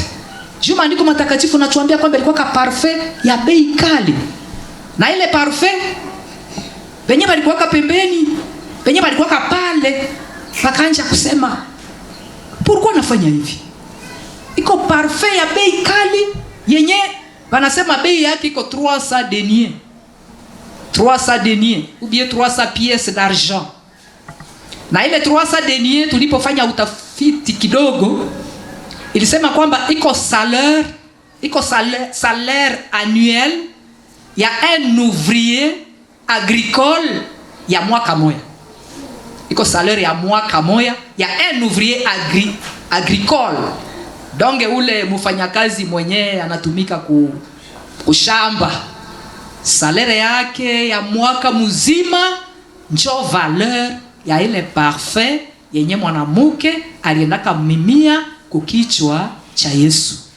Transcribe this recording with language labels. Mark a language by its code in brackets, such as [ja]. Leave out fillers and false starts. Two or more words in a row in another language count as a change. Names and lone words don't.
[sw] Juu maandiko matakatifu natuambia kwamba ilikuwa parfait ya bei kali. Na ile parfait penye balikuwa pembeni, penye balikuwa pale, wakaanza kusema, "Pourquoi nafanya hivi? iko parfait ya bei kali yenye wanasema bei yake iko 300 deniers. [fr] 300 deniers ou bien 300 pièces d'argent. [sw] Na ile 300 deniers tulipofanya utafiti kidogo ilisema kwamba iko [fr] salaire annuel [sw] ya [fr] un ouvrier agricole [sw] ya mwaka moya. Iko salaire ya mwaka moya ya [fr] un ouvrier agricole. [sw] Donge ule mfanyakazi mwenye anatumika kushamba, salaire yake ya mwaka mzima njo valeur ya ile parfait yenye mwanamke aliendaka mimia kukichwa cha Yesu.